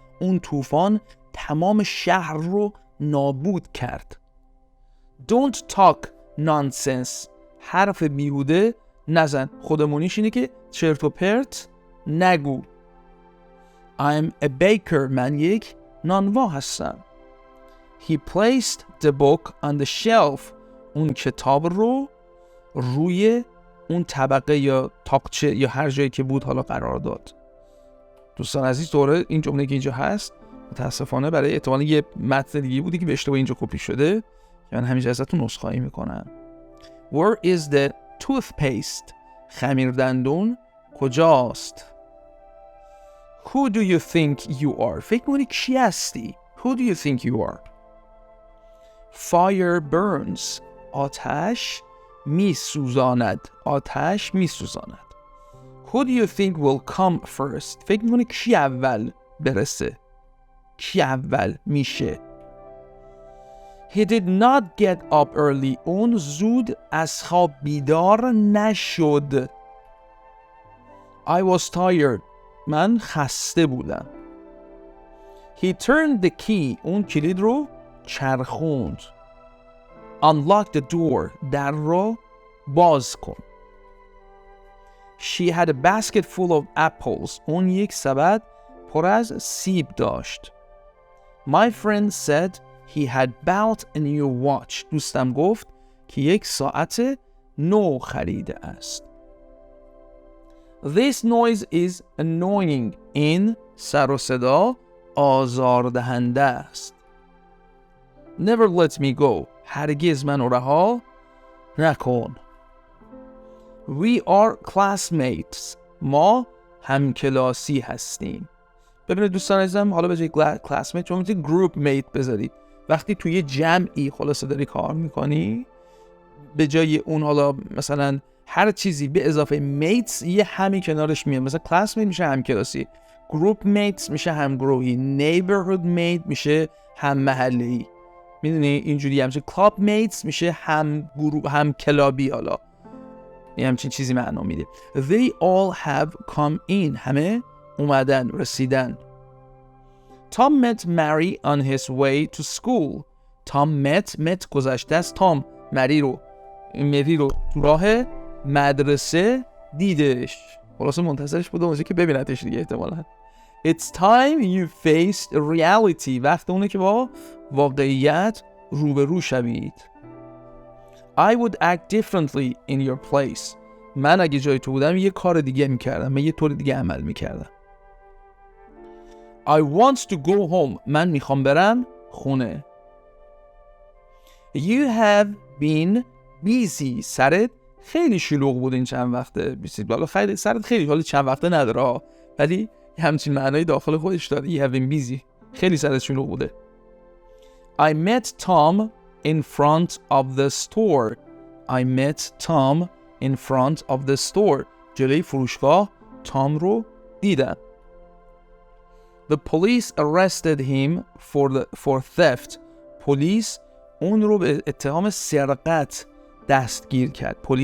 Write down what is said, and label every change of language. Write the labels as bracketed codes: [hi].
[fa] اون طوفان تمام شهر رو نابود کرد. [en] Don't talk nonsense. [fa] حرف بیهوده نزن. خودمونیش اینه که چرت و پرت نگو. [en] I'm a baker. [fa] من یک نانوا هستم. [en] He placed the book on the shelf. [fa] اون کتاب رو روی اون طبقه یا تاقچه یا هر جایی که بود حالا قرار داد. دوستان عزیز دوره این جمله که اینجا هست متاسفانه برای احتمال یه متن دیگه بودی که به اشتباه اینجا کپی شده. من همینجا ازتون نسخه‌ای میکنم. [en] Where is the toothpaste? [fa] خمیر دندون کجاست؟ [en] Who do you think you are? [fa] فکر می‌کنی کی هستی؟ [en] Who do you think you are? Fire burns. [fa] آتش می‌سوزاند. آتش می‌سوزاند. [en] Who do you think will come first? [fa] فکر می‌کنی کی اول برسه؟ کی اول میشه؟ [en] He did not get up early. [fa] اون زود از خواب بیدار نشد. [en] I was tired. [fa] من خسته بودم. [en] He turned the key. [fa] اون کلید رو چرخوند. [en] Unlock the door. [fa] در رو باز کن. [en] She had a basket full of apples. [fa] اون یک سبد پر از سیب داشت. [en] My friend said he had bought a new watch. [fa] دوستم گفت که یک ساعت نو خریده است. [en] This noise is annoying. [fa] این سر و صدا آزاردهنده است. [en] Never let me go. [fa] هرگز منو رها نکن. [en] We are classmates. [fa] ما همکلاسی هستیم. ببینید دوستان عزیزم، حالا به جای classmate شما میتونید group mate بذارید. وقتی توی جمعی خلاصه داری کار میکنی، به جای اون حالا مثلا هر چیزی به اضافه mates یه همی کنارش میاد. مثلا classmate میشه همکلاسی، group mates میشه همگروهی، neighborhood mate میشه هم محلی. میدونی اینجوری همچه club mates میشه هم کلابی. حالا یه همچین چیزی معنا میده. [en] They all have come in. [fa] همه اومدن، رسیدن. [en] Tom met Mary on his way to school. Tom met [fa] گذشته است. Tom مری رو راه مدرسه دیدش. خلاصه منتظرش بود اونجا که ببینتش دیگه احتمالاً. [en] It's time you faced reality. [fa] وقت اونه که با واقعیت روبرو شوید. [en] I would act differently in your place. [fa] من اگه جای تو بودم یه کار دیگه میکردم. من یه طور دیگه عمل میکردم. [en] I want to go home. [fa] من میخوام برم خونه. [en] You have been busy. [fa] سرت خیلی شلوغ بود این چند وقته. خیلی سرت خیلی حالا چند وقته نداره، ولی همچین معنای داخل خودش داره. [en] You have been busy. [fa] خیلی سرت شلوغ بوده. [en] I met Tom in front of the store. I met Tom in front of the store. [fa] جلوی فروشگاه تام رو دیدم. [en] The police arrested him for theft. [fa] پلیس اون رو به اتهام سرقت دستگیر کرد.